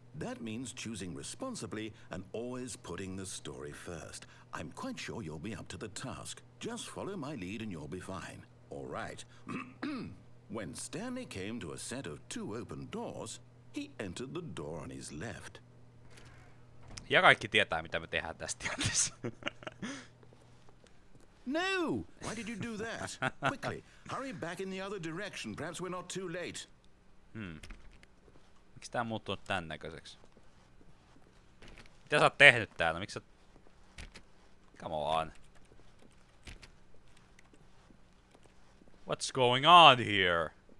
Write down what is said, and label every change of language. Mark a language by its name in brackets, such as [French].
[English] That means choosing responsibly and always putting the story first. I'm quite sure you'll be up to the task. Just follow my lead and you'll be fine. All right. When Stanley came to a set of 2 open doors, he entered the door on his left. [Finnish] Ja kaikki tietää mitä me tehdään tässä tilanteessa. [English] No! Why did you do that? Quickly, hurry back in the other direction. Perhaps we're not too late. [Finnish] Miksi tää on muuttunut tän näköiseksi? Mitä sä oot tehnyt täällä? Miksi sä... [English] Come on. What's going on here?